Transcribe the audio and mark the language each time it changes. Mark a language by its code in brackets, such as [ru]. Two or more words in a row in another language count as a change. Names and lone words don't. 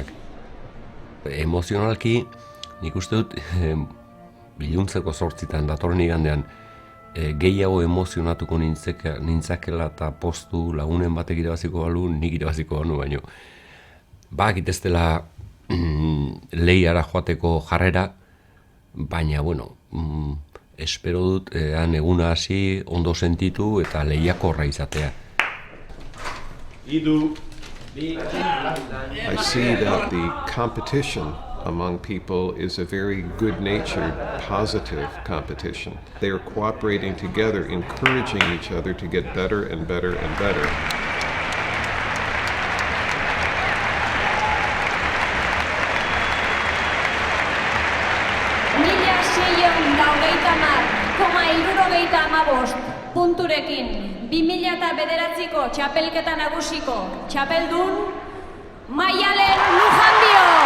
[eu] Emozionalki nik uste dut biluntzeko 8 datorren igandean gehiago emozionatuko nintzakela eta postu lagunen batek irabaziko balu, nik irabaziko banu baino. Bakit ez dela lehiara joateko jarrera, baina, espero dut eguna hasi ondo sentitu eta lehiakorra izatea. [en] I see that the competition among people is a very good-natured, positive competition. They are cooperating together, encouraging each other to get better and better and better. [eu] Punturekin, 2009ko txapelketa nagusiko txapeldun, Maialen Lujanbio!